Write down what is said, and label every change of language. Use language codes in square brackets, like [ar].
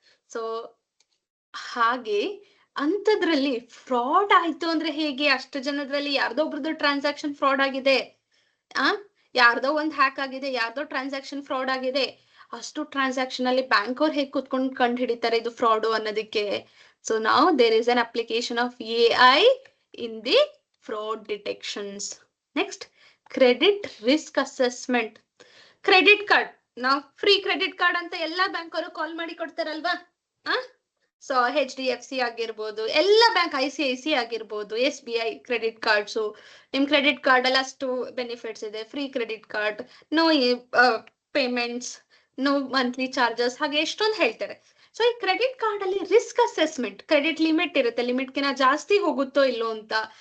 [kn] So ಹಾಗೆ ಅಂತದ್ರಲ್ಲಿ fraud ಆಯ್ತು ಅಂದ್ರೆ ಹೇಗೆ? ಅಷ್ಟು ಜನದ್ರಲ್ಲಿ ಯಾರ್ದೋ ಒಬ್ರದ್ದು ಟ್ರಾನ್ಸಾಕ್ಷನ್ ಫ್ರಾಡ್ ಆಗಿದೆ, ಯಾರ್ದೋ ಒಂದ್ ಹ್ಯಾಕ್ ಆಗಿದೆ, ಯಾರ್ದೋ ಟ್ರಾನ್ಸಾಕ್ಷನ್ ಫ್ರಾಡ್ ಆಗಿದೆ. ಅಷ್ಟು ಟ್ರಾನ್ಸಾಕ್ಷನ್ ಅಲ್ಲಿ ಬ್ಯಾಂಕ್ ಅವ್ರು ಹೇಗ್ ಕುತ್ಕೊಂಡು ಕಂಡು ಹಿಡಿತಾರೆ ಇದು ಫ್ರಾಡು ಅನ್ನೋದಕ್ಕೆ? [en] So now there is an application of AI in the fraud detections. Next, credit risk assessment. Credit card. Now free credit card [kn] anta ella bank ಅವರು ಕಾಲ್ ಮಾಡಿ ಕೊಡ್ತಾರಲ್ವಾ. ಸೊ HDFC ಆಗಿರ್ಬೋದು, ಎಲ್ಲ ಬ್ಯಾಂಕ್, ICICI ಆಗಿರ್ಬೋದು, SBI ಕ್ರೆಡಿಟ್ ಕಾರ್ಡ್ಸ್, ನಿಮ್ credit card ಅಲ್ಲಿ ಅಷ್ಟು benefits ಇದೆ, free credit card, no payments, no monthly charges, ಹಾಗೆ ಎಷ್ಟೊಂದು ಹೇಳ್ತಾರೆ. ಸೊ ಈ ಕ್ರೆಡಿಟ್ ಕಾರ್ಡ್ ಅಲ್ಲಿ ರಿಸ್ಕ್ ಅಸೆಸ್ಮೆಂಟ್, ಕ್ರೆಡಿಟ್ ಲಿಮಿಟ್ ಇರುತ್ತೆ, ಲಿಮಿಟ್ಗಿನ ಜಾಸ್ತಿ ಹೋಗುತ್ತೋ ಇಲ್ಲೋ ಅಂತ.